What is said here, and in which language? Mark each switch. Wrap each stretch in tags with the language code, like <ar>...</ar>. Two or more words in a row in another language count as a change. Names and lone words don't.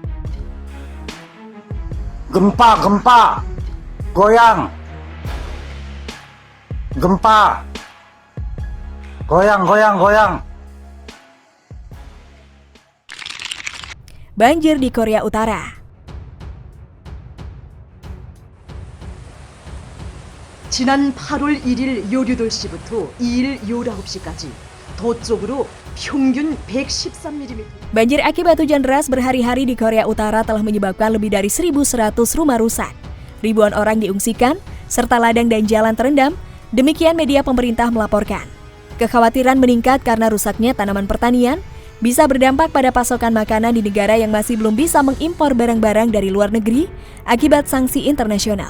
<id>Gempa, goyang, gempa, goyang. Banjir di Korea Utara.</id> <ko>지난 8월 1일 요류돌 시부터 2일 19시까지 도 쪽으로 평균 113mm.</ko> <id>Banjir akibat hujan deras berhari-hari di Korea Utara telah menyebabkan lebih dari 1.100 rumah rusak. Ribuan orang diungsikan, serta ladang dan jalan terendam, demikian media pemerintah melaporkan. Kekhawatiran meningkat karena rusaknya tanaman pertanian, bisa berdampak pada pasokan makanan di negara yang masih belum bisa mengimpor barang-barang dari luar negeri akibat sanksi internasional.</id>